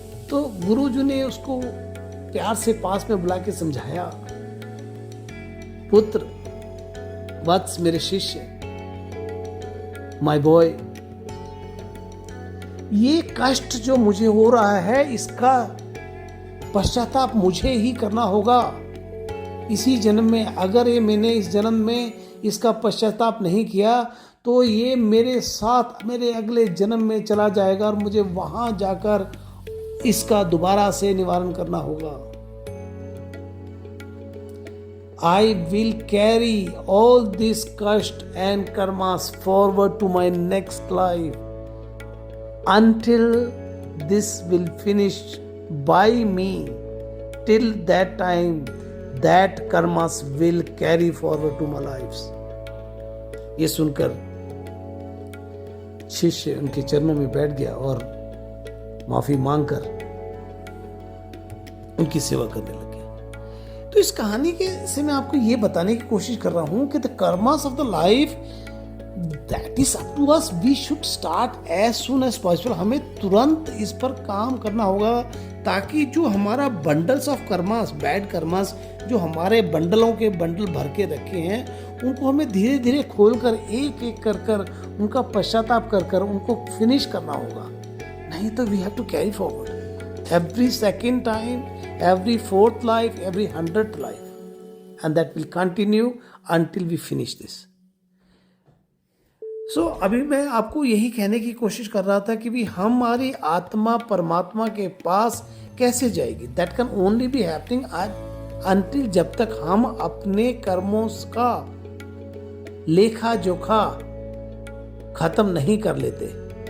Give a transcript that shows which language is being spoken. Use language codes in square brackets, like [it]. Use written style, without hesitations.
[hi] तो गुरुजी ने उसको प्यार से पास में बुला के समझाया, पुत्र, वत्स, मेरे शिष्य, [en] my boy, [hi] ये कष्ट जो मुझे हो रहा है, इसका पश्चाताप मुझे ही करना होगा इसी जन्म में। अगर मैंने इस जन्म में इसका पश्चाताप नहीं किया तो ये मेरे साथ मेरे अगले जन्म में चला जाएगा और मुझे वहां जाकर इसका दोबारा से निवारण करना होगा। [en] I will carry all this kast and karmas forward to my next life until this will finish by me. Till that time, that karmas will carry forward to my lives. [hi] ये सुनकर शिष्य उनके चरणों में बैठ गया और माफी मांगकर उनकी सेवा करने लग गया। तो इस कहानी के से मैं आपको ये बताने की कोशिश कर रहा हूं कि [en] The karmas of the life that is up to us, we should start as soon as possible. [hi] हमें तुरंत इस पर काम करना होगा ताकि जो हमारा [en] bundles of karmas, bad karmas, [hi] जो हमारे बंडलों के बंडल भर के रखे हैं, उनको हमें धीरे धीरे खोलकर एक एक कर उनका पश्चाताप कर उनको फिनिश करना होगा। नहीं तो [en] We have to carry forward every second time, every fourth life, every 100th life, and that will continue until we finish this. So [hi] अभी मैं आपको यही कहने की कोशिश कर रहा था कि भी हमारी आत्मा परमात्मा के पास कैसे जाएगी। [en] That can only be happening until, [hi] जब तक हम अपने कर्मों का लेखा जोखा खत्म नहीं कर लेते।